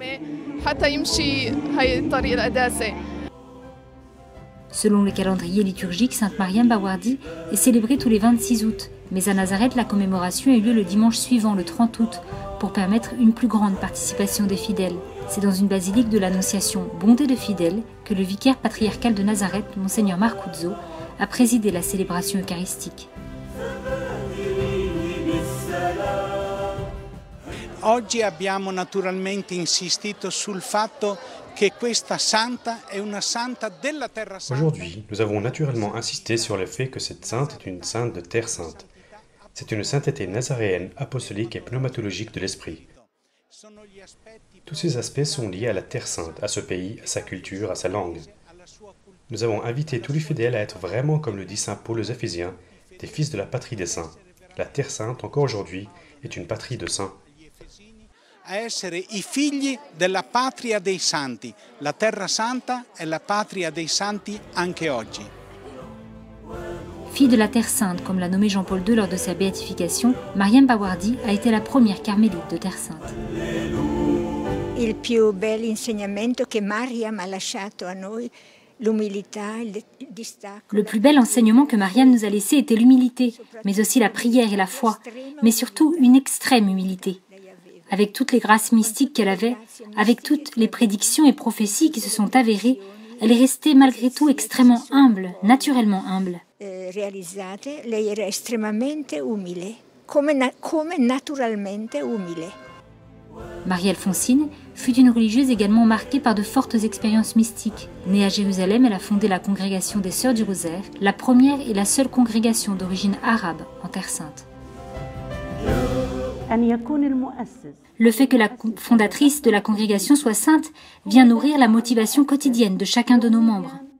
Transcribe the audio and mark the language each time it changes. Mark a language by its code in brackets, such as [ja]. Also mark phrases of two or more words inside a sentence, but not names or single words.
[fr] Selon le calendrier liturgique, Sainte Mariam Bawardi est célébrée tous les 26 août. Mais à Nazareth, la commémoration a eu lieu le dimanche suivant, le 30 août, pour permettre une plus grande participation des fidèles. C'est dans une basilique de l'Annonciation bondée de fidèles que le vicaire patriarcal de Nazareth, Monseigneur Marcuzzo, a présidé la célébration eucharistique. [it] Oggi abbiamo naturalmente insistito sul fatto che questa santa è una santa della Terra Santa. [fr] Aujourd'hui, nous avons naturellement insisté sur le fait que cette sainte est une sainte de Terre Sainte. C'est une sainteté nazaréenne, apostolique et pneumatologique de l'esprit. Tous ces aspects sont liés à la Terre Sainte, à ce pays, à sa culture, à sa langue. Nous avons invité tous les fidèles à être vraiment, comme le dit saint Paul aux Éphésiens, des fils de la patrie des saints. La Terre Sainte, encore aujourd'hui, est une patrie de saints. [it] A essere i figli della patria dei santi. La Terra Santa è la patria dei santi anche oggi. [fr] Fille de la Terre Sainte, comme l'a nommé Jean-Paul II lors de sa béatification, Mariam Bawardi a été la première carmélite de Terre Sainte. [it] Il più bel insegnamento che Mariam ha lasciato a noi, l'umilità, il distacco. [fr] Le plus bel enseignement que Mariam nous a laissé était l'humilité, mais aussi la prière et la foi, mais surtout une extrême humilité. Avec toutes les grâces mystiques qu'elle avait, avec toutes les prédictions et prophéties qui se sont avérées, elle est restée malgré tout extrêmement humble, naturellement humble. [it] Realizzate, lei era estremamente umile, come naturalmente umile. [fr] Marie-Alphonsine fut une religieuse également marquée par de fortes expériences mystiques. Née à Jérusalem, elle a fondé la congrégation des Sœurs du Rosaire, la première et la seule congrégation d'origine arabe en Terre Sainte. Le fait que la fondatrice de la congrégation soit sainte vient nourrir la motivation quotidienne de chacun de nos membres.